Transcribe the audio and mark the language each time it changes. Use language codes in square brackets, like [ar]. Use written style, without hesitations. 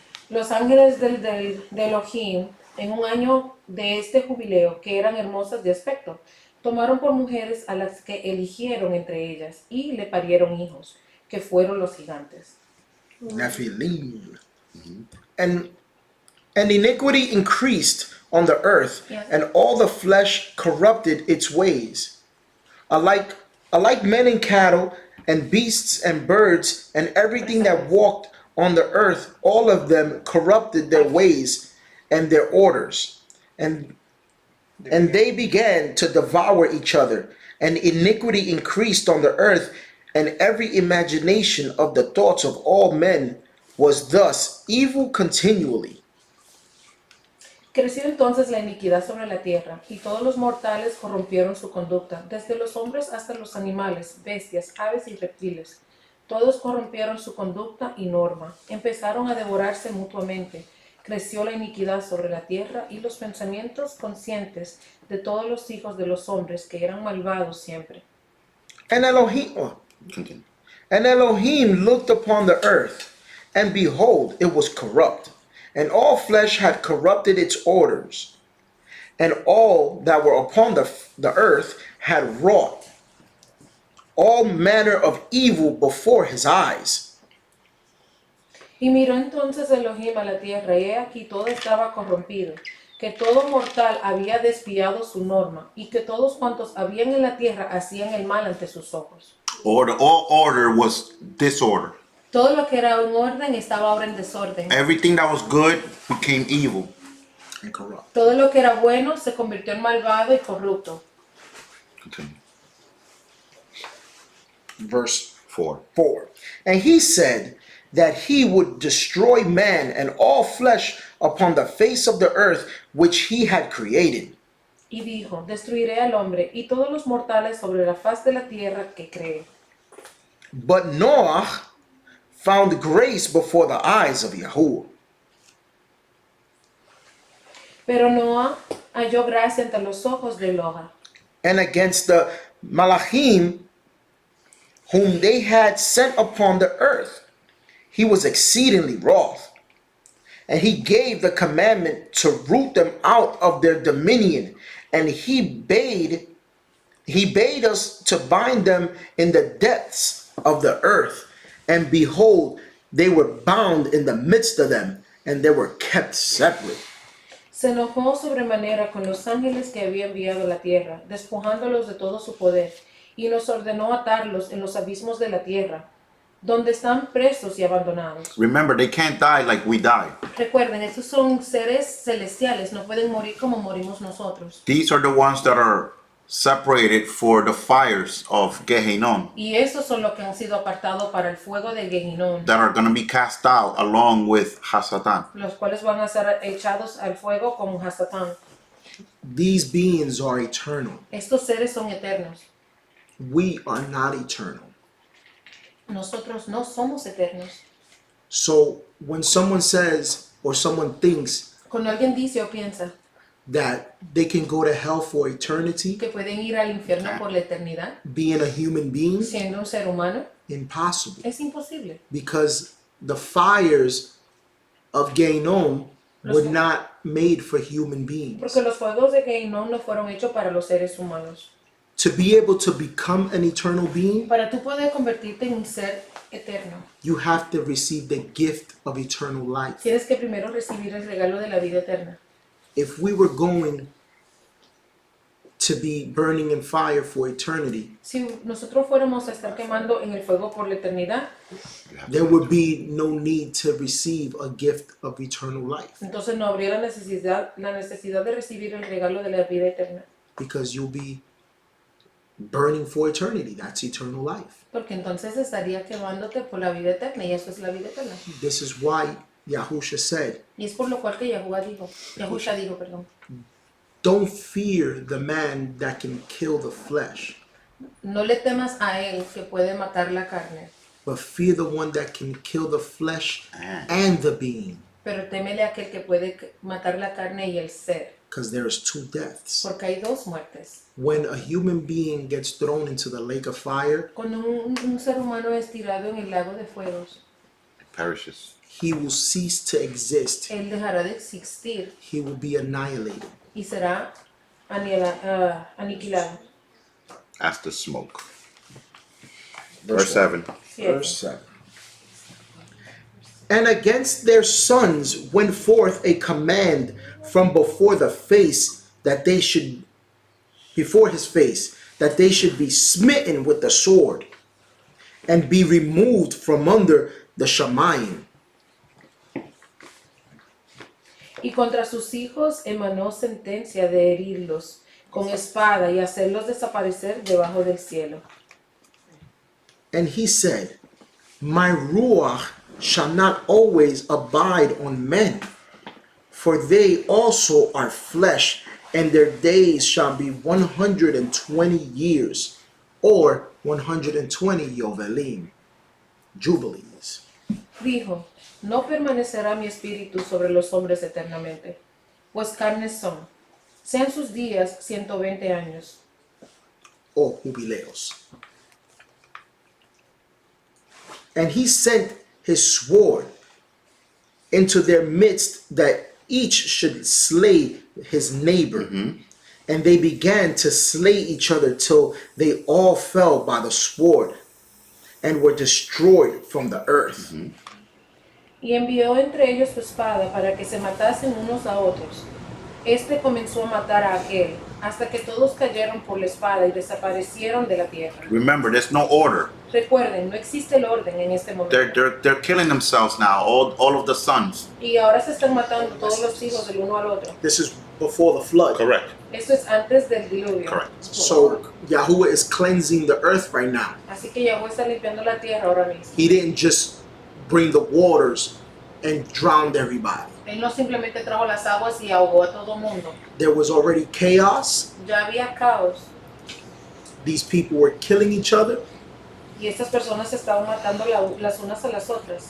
[es] Los ángeles de Elohim, en un año de este jubileo, que eran hermosas de aspecto, tomaron por mujeres a las que eligieron entre ellas y le parieron hijos, que fueron los gigantes. [en] Nephilim. And iniquity increased on the earth, Yes. and all the flesh corrupted its ways. Alike men and cattle, and beasts and birds, and everything that walked on the earth, all of them corrupted their ways and their orders. And they began to devour each other, and iniquity increased on the earth, and every imagination of the thoughts of all men was thus evil continually. [es] Creció entonces la iniquidad sobre la tierra, y todos los mortales corrompieron su conducta, desde los hombres hasta los animales, bestias, aves y reptiles. Todos corrompieron su conducta y norma, empezaron a devorarse mutuamente. Creció la iniquidad sobre la tierra y los pensamientos conscientes de todos los hijos de los hombres que eran malvados siempre. [en] And Elohim looked upon the earth, and behold, it was corrupt, and all flesh had corrupted its orders, and all that were upon the earth had wrought all manner of evil before his eyes. [es] Y miró entonces Elohim a la tierra, y he aquí todo estaba corrompido, que todo mortal había desviado su norma, y que todos cuantos habían en la tierra hacían el mal ante sus ojos. [en] All order was disorder. [es] Todo lo que era en orden estaba ahora en desorden. [en] Everything that was good became evil. And corrupt. [es] Todo lo que era bueno se convirtió en malvado y corrupto. [en] Continue. Verse 4. 4. And he said that he would destroy man and all flesh upon the face of the earth which he had created. [es] Y dijo, destruiré al hombre y todos los mortales sobre la faz de la tierra que cree. [en] But Noah found grace before the eyes of Yahuwah. [es] Pero Noah halló gracia ante los ojos de Elohim. [en] And against the Malachim whom they had sent upon the earth, he was exceedingly wroth. And he gave the commandment to root them out of their dominion. And he bade us to bind them in the depths of the earth. And behold, they were bound in the midst of them, and they were kept separate. [es] Se enojó sobremanera con los ángeles que había enviado a la tierra, despojándolos de todo su poder, y nos ordenó atarlos en los abismos de la tierra, donde están presos y abandonados. [en] Remember, they can't die like we die. [es] Recuerden, estos son seres celestiales, no pueden morir como morimos nosotros. [en] These are the ones that are separated for the fires of Gehinnom, [es] Y estos son los que han sido apartados para el fuego de Gehinnom, [en] that are going to be cast out along with Hasatan. [es] los cuales van a ser echados al fuego como Hasatán. [en] These beings are eternal. [es] Estos seres son eternos. [en] We are not eternal. [es] Nosotros no somos eternos. [en] So when someone says or someone thinks [es] Cuando alguien dice o piensa [en] that they can go to hell for eternity, [es] que pueden ir al infierno por la eternidad, [en] being a human being, [es] siendo un ser humano, [en] impossible. [es] es imposible. [en] Because the fires of Gehinnom were not made for human beings. [es] Porque los fuegos de Gehinnom no fueron hechos para los seres humanos. [en] To be able to become an eternal being, [es] Para tú poder convertirte en un ser eterno, [en] you have to receive the gift of eternal life. [es] tienes que primero recibir el regalo de la vida eterna. [en] if we were going to be burning in fire for eternity, [es] Si nosotros fuéramos a estar quemando en el fuego por la eternidad, [en] there would be no need to receive a gift of eternal life, [es] entonces no habría la necesidad de recibir el regalo de la vida eterna. [en] because you'll be burning for eternity. That's eternal life. [es] Porque entonces estaría quemándote por la vida eterna y eso es la vida eterna. [en] This is why Yahusha said, [es] Y es por lo cual que Yahusha dijo, perdón, [en] don't fear the man that can kill the flesh, [es] no le temas a él que puede matar la carne, [en] but fear the one that can kill the flesh and the being, [es] pero témele a aquel que puede matar la carne y el ser, [en] because there's two deaths. [es] porque hay dos muertes. [en] When a human being gets thrown into the lake of fire, [es] Cuando un ser humano es tirado en el lago de fuegos, [en] Perishes. he will cease to exist. [es] él dejará de existir [en] He will be annihilated. [es] y será aniquilado. [en] As the smoke. Verse 7. [es] Siete. [en] Verse 7. And against their sons went forth a command from before his face, that they should be smitten with the sword and be removed from under the Shamayim. [es] Y contra sus hijos emanó sentencia de herirlos con espada y hacerlos desaparecer debajo del cielo. [en] And he said, my ruach shall not always abide on men, for they also are flesh, and their days shall be 120 years, or 120 Yovelim, Jubilees. [es] Dijo, no permanecerá mi espíritu sobre los hombres eternamente, pues carnes son. Sean sus días 120 años. Or Jubileos. [en] And he sent his sword into their midst, that each should slay his neighbor. And they began to slay each other till they all fell by the sword and were destroyed from the earth. [es] Y envió entre ellos su espada para que se matasen unos a otros. Este comenzó a matar a aquel, hasta que todos cayeron por la espada y desaparecieron de la tierra. [en] Remember, there's no order. [es] Recuerden, no existe el orden en este momento. [en] They're killing themselves now, all of the sons. [es] Y ahora se están matando todos los hijos del uno al otro. [en] This is before the flood. Correct. [es] Esto es antes del diluvio. [en] Correct. So Yahuwah is cleansing the earth right now. [es] Así que Yahweh está limpiando la tierra ahora mismo. [en] He didn't just bring the waters and drowned everybody. [es] Él no simplemente trajo las aguas y ahogó a todo mundo. [en] There was already chaos. [es] Ya había caos [en] These people were killing each other, [es] y estas personas se estaban matando las unas a las otras.